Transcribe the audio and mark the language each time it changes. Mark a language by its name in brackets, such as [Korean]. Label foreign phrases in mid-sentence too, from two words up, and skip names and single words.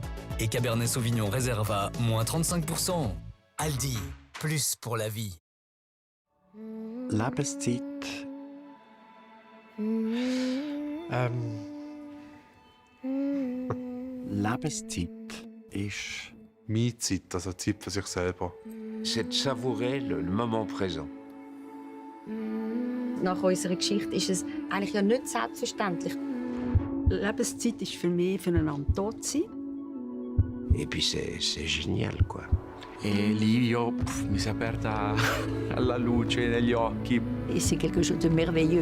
[French] Et Cabernet Sauvignon Reserva, moins 35%. Aldi, plus pour la vie. La petite. La petite ist. [German] Meine Zeit, also Zeit für sich selber. [French] C'est de savourer le moment présent. [German] Nach unserer Geschichte ist es eigentlich ja nicht selbstverständlich. Lebenszeit ist für mich füreinander da zu sein. [French] Et puis c'est génial, quoi. [Italian] E lì io mi si è aperta la luce negli occhi. [French] Et c'est quelque chose de merveilleux.